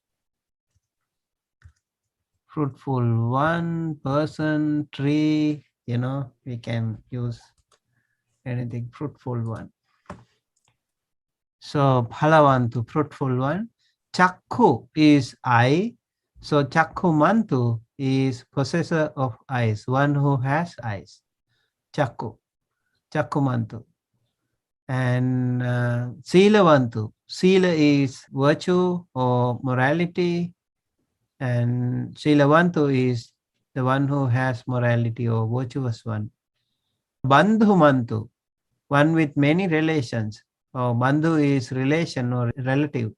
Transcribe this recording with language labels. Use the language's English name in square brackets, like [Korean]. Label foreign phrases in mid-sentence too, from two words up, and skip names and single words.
[English] Fruitful one, person, tree, we can use anything, fruitful one. So Phalavantu, fruitful one. Chakku is eye. So Chakkumantu is possessor of eyes, one who has eyes. [Pali] Chakku, Chakkumantu. And Silavantu. [English] Sila is virtue or morality. And Silavantu is the one who has morality or virtuous one. Bandhumantu, one with many relations. Or Bandhu is relation or relative.